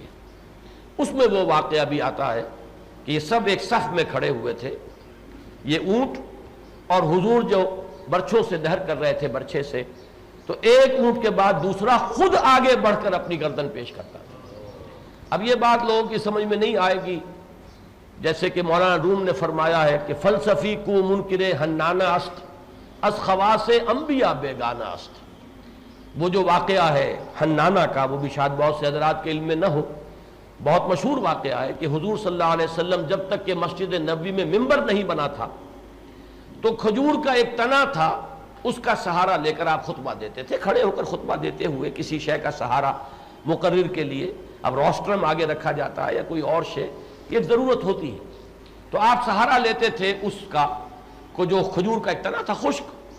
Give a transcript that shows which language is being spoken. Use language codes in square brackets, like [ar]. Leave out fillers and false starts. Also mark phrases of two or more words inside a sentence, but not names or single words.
[ur] اس میں وہ واقعہ بھی آتا ہے کہ یہ سب ایک صف میں کھڑے ہوئے تھے، یہ اونٹ، اور حضور جو برچھوں سے نہر کر رہے تھے برچھے سے، تو ایک اونٹ کے بعد دوسرا خود آگے بڑھ کر اپنی گردن پیش کرتا تھا۔ اب یہ بات لوگوں کی سمجھ میں نہیں آئے گی، جیسے کہ مولانا روم نے فرمایا ہے کہ [fa] فلسفی کو منکر حنانہ است، از خواص انبیاء بیگانہ است۔ [ur] وہ جو واقعہ ہے حنانہ کا، وہ بھی شاید بہت سے حضرات کے علم میں نہ ہو، بہت مشہور واقعہ ہے کہ حضور [ar] صلی اللہ علیہ وسلم [ur] جب تک کہ مسجد نبوی میں ممبر نہیں بنا تھا تو کھجور کا ایک تنا تھا، اس کا سہارا لے کر آپ خطبہ دیتے تھے، کھڑے ہو کر خطبہ دیتے ہوئے کسی شے کا سہارا مقرر کے لیے، اب روسٹرم آگے رکھا جاتا ہے یا کوئی اور شے، یہ ضرورت ہوتی ہے، تو آپ سہارا لیتے تھے اس کا، کو جو کھجور کا ایک تنا تھا خشک۔